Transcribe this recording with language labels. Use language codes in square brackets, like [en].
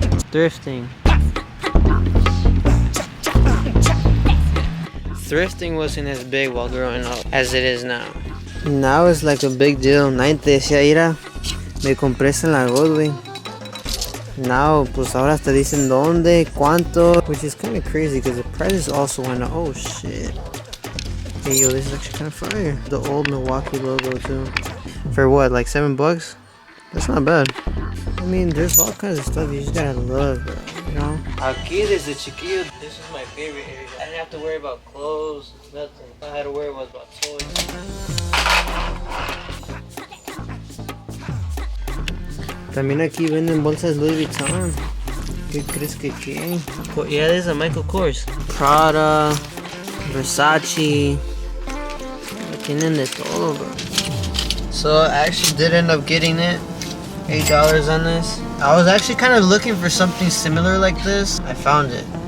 [en] Thrifting. Thrifting wasn't as big while growing up as it is now. Now it's like a big deal. [es] Nadie te decía, ira, me compré esta en la God, güey. [en] Now, [es] pues ahora te dicen dónde, cuánto, [en] which is kind of crazy because the prices also went up. Oh shit. Hey yo, this is actually kind of fire. The old Milwaukee logo too. For what, like $7? That's not bad. I mean, there's all kinds of stuff you just gotta love, bro, you know? [es] Aquí desde chiquillo, [en] this is my favorite area. I didn't have to worry about clothes, nothing. All I had to worry was about toys. [es] También aquí venden bolsas Louis Vuitton. ¿Qué crees que qué? [en] Yeah, there's a Michael Kors. Prada, Versace. [es] Tienen de todo, [en] bro. So I actually did end up getting it. $8 on this. I was actually kind of looking for something similar like this. I found it.